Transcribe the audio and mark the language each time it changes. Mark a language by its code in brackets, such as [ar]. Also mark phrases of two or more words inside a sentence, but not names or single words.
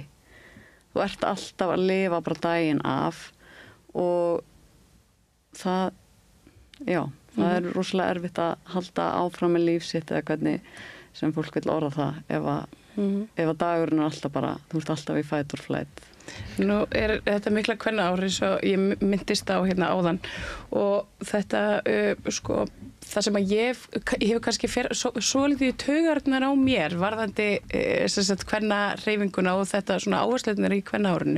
[is] Þú ert alltaf að lifa bara daginn af og það er rosalega erfitt að halda áfram með líf sitt eða hvernig sem fólk vil orða það ef að dagurinn er alltaf bara, þú ert alltaf í [en] fight or flight. [is] Nú er þetta mikla kvennaári svo ég myndist á áðan og þetta það sem að ég hef kannski svolítið taugarnar á mér varðandi kvennahreyfinguna og þetta svona áherslunar í kvennaárinu.